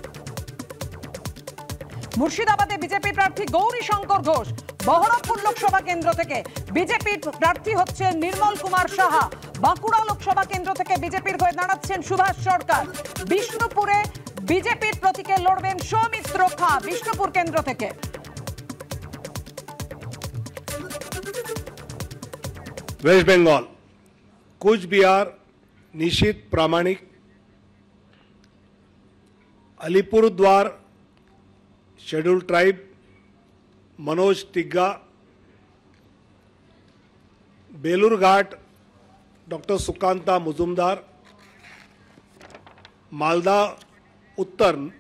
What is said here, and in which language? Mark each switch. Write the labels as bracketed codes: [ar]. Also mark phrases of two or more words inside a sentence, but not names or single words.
[bn] মুর্শিদাবাদে বিজেপি প্রার্থী গৌরী শঙ্কর ঘোষ, বহরমপুর লোকসভা কেন্দ্র থেকে বিজেপির প্রার্থী হচ্ছেন নির্মল কুমার সাহা, বাঁকুড়া লোকসভা কেন্দ্র থেকে বিজেপির হয়ে দাঁড়াচ্ছেন সুভাষ সরকার, বিষ্ণুপুরে বিজেপির প্রতীকে লড়বেন সৌমিত্র খাঁ বিষ্ণুপুর কেন্দ্র থেকে। [hi] वेस्ट बंगाल कूच बिहार निशीथ प्रामाणिक, अलीपुरद्वार [en] Schedule Tribe [hi] मनोज टिग्गा, बेलूरघाट डॉक्टर सुकांता मुजुमदार, मालदा उत्तर